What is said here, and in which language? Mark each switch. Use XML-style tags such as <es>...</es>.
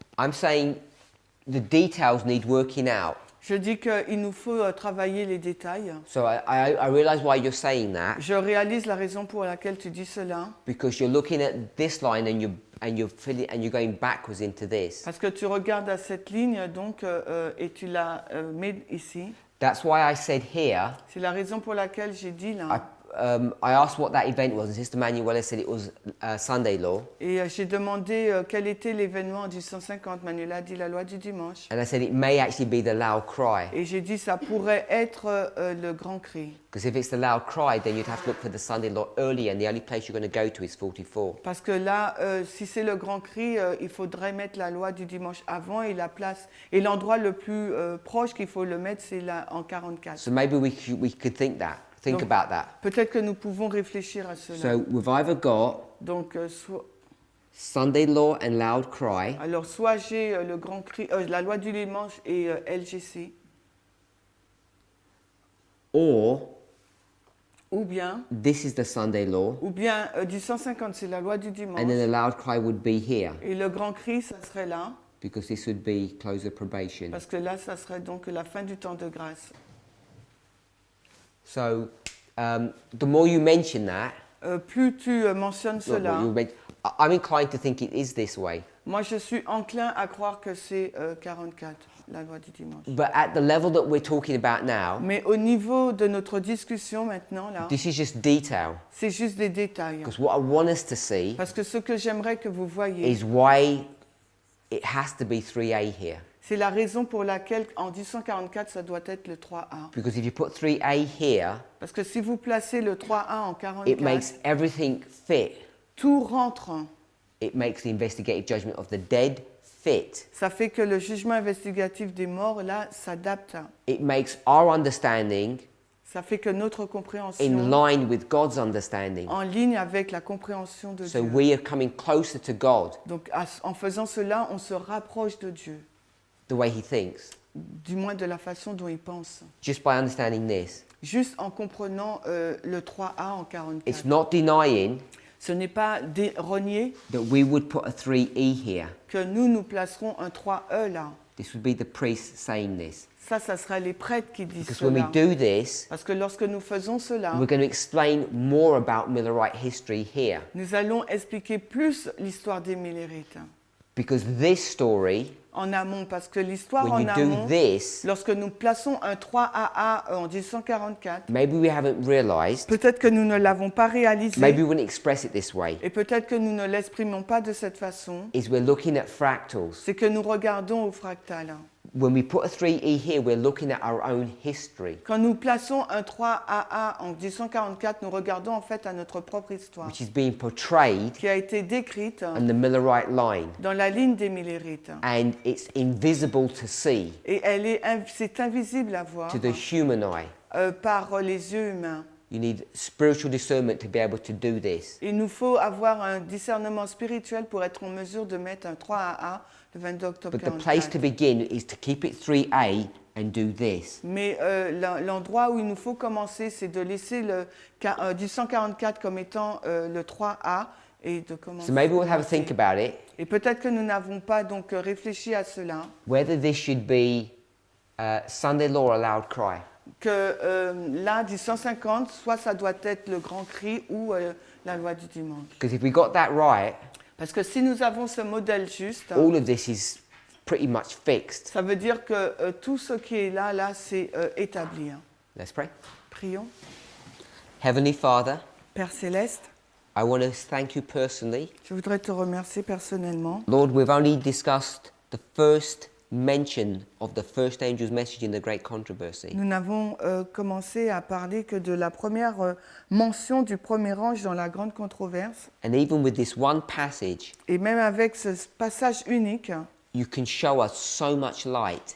<en>I'm saying the details need working out.</en> <fr>Je dis qu'il nous faut travailler les détails.</fr> <en>So I realize why you're saying that,</en> <fr>Je réalise la raison pour laquelle tu dis cela.</fr> <en>because you're looking at this line and you're going backwards into this.</en> <fr>Parce que tu regardes à cette ligne donc, et tu la mets ici.</fr> <en>That's why I said here,</en> <fr>C'est la raison pour laquelle j'ai dit là.</fr> <en>I asked what that event was, and Sister Manuela said it was Sunday law.</en> <fr>Et j'ai demandé quel était l'événement en 1850. Manuela a dit la loi du dimanche.</fr> <en>And I said it may actually be the loud cry.</en> <fr>Et j'ai dit ça pourrait être le grand cri.</fr> <en>Because if it's the loud cry, then you'd have to look for the Sunday law earlier, and the only place you're going to go to is 44.</en> <fr>Parce que là, si c'est le grand cri, il faudrait mettre la loi du dimanche avant et la place. Et l'endroit le plus proche qu'il faut le mettre, c'est là en 44.</fr> <en>So maybe we could think</en> <fr>Donc,</fr> <en>about that.</en> <fr>Peut-être que nous pouvons réfléchir à cela.</fr> <en>So we've either got</en> <fr>Donc,</fr> <en>Sunday law and loud cry,</en> <fr>alors, soit j'ai le grand cri, la loi du dimanche et LGC,</fr> <en>or</en> <fr>ou bien</fr> <en>this is the Sunday law,</en> <fr>150, c'est la loi du dimanche.</fr> <en>and then the loud cry would be here,</en> <fr>Et le grand cri, ça serait là,</fr> <en>because this would be close of probation.</en> <fr>parce que là, ça serait donc la fin du temps de grâce.</fr> <en>So the more you mention that,</en> <fr>Plus tu mentionnes cela,</fr> <en>I'm inclined to think it is this way.</en> <fr>moi je suis enclin à croire que c'est 44, la loi du dimanche.</fr> <en>But at the level that we're talking about now,</en> <fr>Mais au niveau de notre discussion maintenant, là,</fr> <en>this is just detail.</en> <fr>c'est juste des détails.</fr> <en>Because what I want us to see</en> <fr>Parce que ce que j'aimerais que vous voyez,</fr> <en>is why it has to be 3A here.</en> <fr>c'est la raison pour laquelle en 1844, ça doit être le 3A.</fr> <en>Because if you put 3A here,</en> <fr>Parce que si vous placez le 3A en</fr> <en>it</en> <fr>44,</fr> <en>makes everything fit.</en> <fr>tout rentre.</fr> <en>It makes the investigative judgment of the dead fit.</en> <fr>Ça fait que le jugement investigatif des morts, là, s'adapte.</fr> <en>It makes our understanding</en> <fr>Ça fait que notre</fr> <en>in</en> <fr>compréhension</fr> <en>line with God's understanding.</en> <fr>en ligne avec la compréhension de</fr> <en>So</en> <fr>Dieu.</fr> <en>we are coming closer to God</en> <fr>Donc, en faisant cela, on se rapproche de Dieu,</fr> <en>the way He thinks,</en> <fr>du moins de la façon dont il pense.</fr> <en>just by understanding this.</en> <fr>Juste en comprenant le 3A en</fr> <en>It's</en> <fr>44.</fr> <en>not denying</en> <fr>Ce n'est pas renier</fr> <en>that we would put a 3E here.</en> <fr>que nous placerons un 3E là.</fr> <en>This would be the priest saying this.</en> <fr>Ça serait les prêtres qui disent</fr> <en>Because when we</en> <fr>cela.</fr> <en>do this,</en> <fr>Parce que lorsque nous faisons cela,</fr> <en>we're going to explain more about Millerite history here.</en> <fr>nous allons expliquer plus l'histoire des Millérites.</fr> <en>Because this story,</en> <fr>En amont, parce que l'histoire</fr> <en>when</en> <fr>en</fr> <en>you do</en> <fr>amont,</fr> <en>this,</en> <fr>lorsque nous plaçons un 3AA en 1844,</fr> <en>maybe we haven't realized,</en> <fr>peut-être que nous ne l'avons pas réalisé,</fr> <en>maybe we wouldn't express it this way,</en> <fr>et peut-être que nous ne l'exprimons pas de cette façon,</fr> <en>is we're looking at fractals.</en> <fr>c'est que nous regardons au fractal.</fr> <en>When we put a 3E here, we're looking at our own history,</en> <fr>Quand nous plaçons un 3AA en 1844, nous regardons en fait à notre propre histoire,</fr> <en>which is being portrayed</en> <fr>qui a été décrite</fr> <en>on the Millerite line.</en> <fr>dans la ligne des Millérites.</fr> <en>And it's invisible to see</en> <fr>Et c'est invisible à voir</fr> <en>to the human eye.</en> <fr>par les yeux humains.</fr> <en>You need spiritual discernment to be able to do this.</en> <fr>Il nous faut avoir un discernement spirituel pour être en mesure de mettre un 3AA le 22 octobre</fr> <en>But the place to</en> <fr>44.</fr> <en>begin is to keep it 3A and do this.</en> <fr>Mais l'endroit où il nous faut commencer, c'est de laisser le 1844 comme étant le 3A et de commencer.</fr> <en>So maybe we'll have a think about it,</en> <fr>Et peut-être que nous n'avons pas donc réfléchi à cela,</fr> <en>whether this should be Sunday law or loud cry.</en> <fr>que là, 1850, soit ça doit être le grand cri ou la loi du dimanche.</fr> <en>Because if we got that right,</en> <fr>Parce que si nous avons ce modèle juste,</fr> <en>all of this is pretty much fixed.</en> <fr>ça veut dire que tout ce qui est là, c'est établi.</fr> <en>Let's pray.</en> <fr>Prions.</fr> <en>Heavenly Father,</en> <fr>Père Céleste,</fr> <en>I want to thank you personally.</en> <fr>je voudrais te remercier personnellement.</fr> <en>Lord, we've only discussed the first mention of the first angel's message in the Great Controversy.</en> <fr>Nous n'avons commencé à parler que de la première mention du premier ange dans la grande controverse.</fr> <en>And even with this one passage,</en> <fr>Et même avec ce passage unique,</fr> <en>you can show us so much light.</en>